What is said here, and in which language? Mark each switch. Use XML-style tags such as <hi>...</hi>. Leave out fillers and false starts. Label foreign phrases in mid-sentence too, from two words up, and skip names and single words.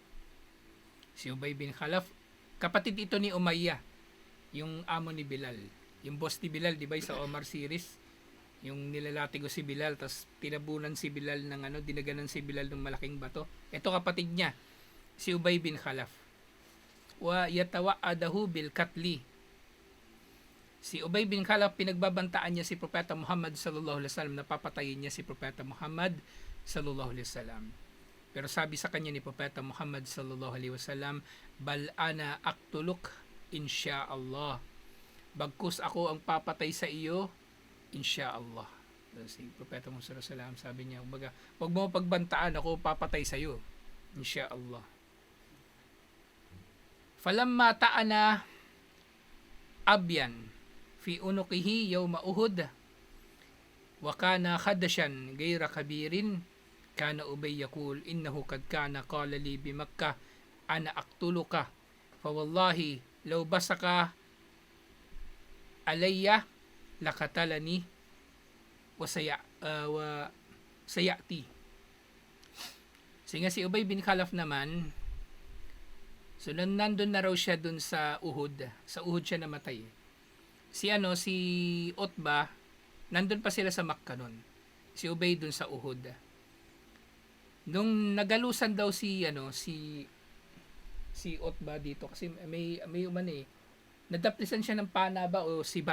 <tl>Kapatid ito ni Umayyah, yung amo ni Bilal. Yung boss ni Bilal, di ba, sa Omar series? Yung nilalatigo si Bilal, tapos tinabunan si Bilal ng dinaganan si Bilal ng malaking bato. Ito kapatid niya, si Ubay bin Khalaf.</tl> <ar>ويتوعده بالقتل.</ar> <tl>Si Ubay bin Khalaf, pinagbabantaan niya si Propeta Muhammad</tl> <ar>صلى الله عليه وسلم,</ar> <tl>napapatayin niya si Propeta Muhammad</tl> <ar>صلى الله عليه وسلم.</ar> <tl>Pero sabi sa kanya ni Propeta Muhammad</tl> <ar>صلى الله عليه وسلم, بل أنا أقتلك إن شاء الله.</ar> <tl>Bagkus ako ang papatay sa iyo, insyaallah. Si Propeta Muhammad</tl> <ar>صلى الله عليه وسلم</ar> <tl>sabi niya, wag mo pagbantaan, ako papatay sa iyo, insyaallah.</tl> <ar>فلما طعن أبيا في عنقه يوم أحد وكان خدشا غير كبير كان أبي يقول إنه قد كان قال لي بمكة أنا أقتلك فوالله لو بصق علي لقتلني وسيأتي.</ar> <tl>Singa si Ubay bin Khalaf naman, so nandun na raw siya dun sa Uhud. Sa Uhud siya namatay. Si Utbah, nandun pa sila sa Makkah nun. Si Ubay dun sa Uhud. Nung nagalusan daw si Utbah dito kasi may nadaplisan siya ng pana ba o sibat.</tl>